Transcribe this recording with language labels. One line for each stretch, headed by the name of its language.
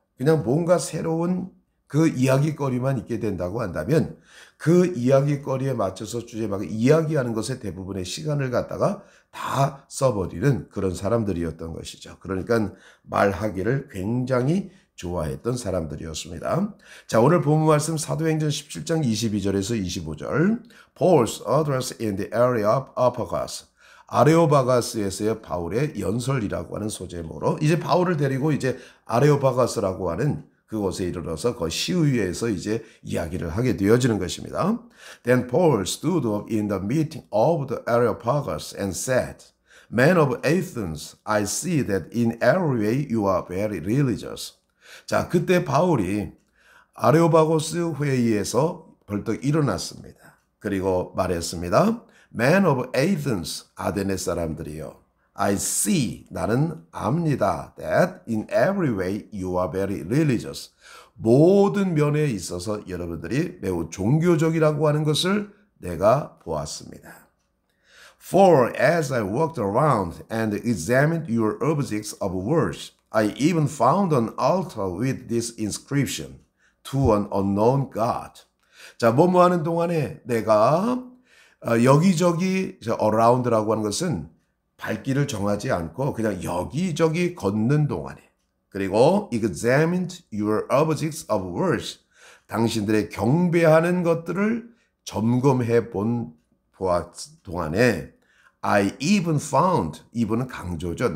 Korean: 그냥 뭔가 새로운 그 이야기거리만 있게 된다고 한다면 그 이야기거리에 맞춰서 주제마다 이야기하는 것에 대부분의 시간을 갖다가 다 써버리는 그런 사람들이었던 것이죠. 그러니까 말하기를 굉장히 좋아했던 사람들이었습니다. 자, 오늘 본문 말씀 사도행전 17장 22절에서 25절.
English: Paul's address in the area of Areopagus.
Korean: 아레오바가스에서의 바울의 연설이라고 하는 소제목으로 이제 바울을 데리고 이제 아레오바가스라고 하는 그곳에 이르러서 그 시위에서 이제 이야기를 하게 되어지는 것입니다.
English: Then Paul stood up in the meeting of the Areopagus and said, Men of Athens, I see that in every way you are very religious.
Korean: 자, 그때 바울이 아레오바고스 회의에서 벌떡 일어났습니다. 그리고 말했습니다.
English: Man of Athens,
Korean: 아데네 사람들이요.
English: I see,
Korean: 나는 압니다.
English: That in every way you are very religious.
Korean: 모든 면에 있어서 여러분들이 매우 종교적이라고 하는 것을 내가 보았습니다.
English: For as I walked around and examined your objects of worship, I even found an altar with this inscription, to an unknown God.
Korean: 자, 뭐뭐 하는 동안에 내가 여기저기 around라고 하는 것은 발길을 정하지 않고 그냥 여기저기 걷는 동안에 그리고
English: examined your objects of worship
Korean: 당신들의 경배하는 것들을 점검해 본 동안에
English: I even found
Korean: even은 강조죠.